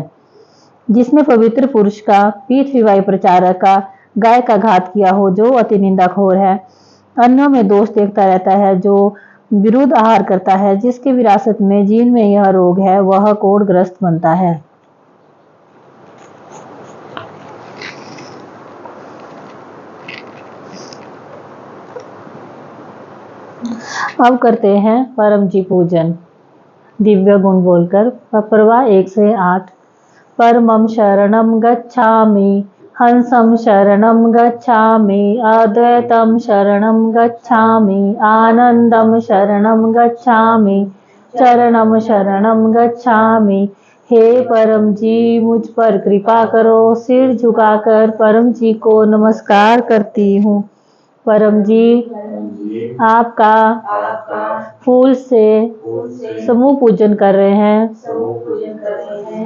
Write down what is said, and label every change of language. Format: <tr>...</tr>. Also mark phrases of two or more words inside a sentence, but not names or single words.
<hi>जिसने पवित्र पुरुष का, पीठ रीवाई प्रचारक का, गाय का घात किया हो, जो अति निंदाखोर है, अन्यों में दोष देखता रहता है, जो विरुद्ध आहार करता है, जिसके विरासत में जीन में यह रोग है, वह कोढ़ग्रस्त बनता है। अब करते हैं परम जी पूजन दिव्य गुण बोलकर। पप्रवा 1 से 8।</hi> <pi>परमं शरणं गच्छामि हंसं शरणं गच्छामि अद्वैतं शरणं गच्छामि आनंदं शरणं गच्छामि चरणं शरणं गच्छामि।</pi> <hi>हे परम जी, मुझ पर कृपा करो। सिर झुकाकर परम जी को नमस्कार करती हूँ। परम जी, आपका फूल से समूह पूजन कर रहे हैं।</hi>